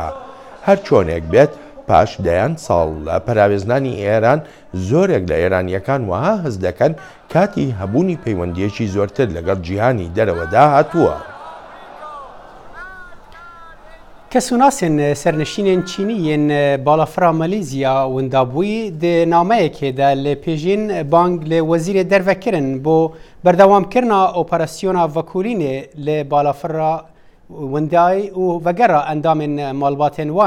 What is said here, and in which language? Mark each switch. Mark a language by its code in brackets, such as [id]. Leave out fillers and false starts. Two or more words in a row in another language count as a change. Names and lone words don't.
[ckb] هەر چۆنێک بێت پاش دەیان ساڵ لە پەراوێزنانی ئێران زۆرێک لە ئێرانیەکان وەها هەز دەکەن کاتی هەبوونی پەیوەندیەکی زۆرتر لەگەڵ جیهانی دەرەوەدا هاتووە. [ku] کەسوناسên سەرنشینên Çînî yên balafira Malîzya wendabûyî di nameyekê de li pêjîn bang li wezîrê derve kirin bo berdewamkirina operasyona vekulînê li balafira wendayî û vegera endamên malbatên wan.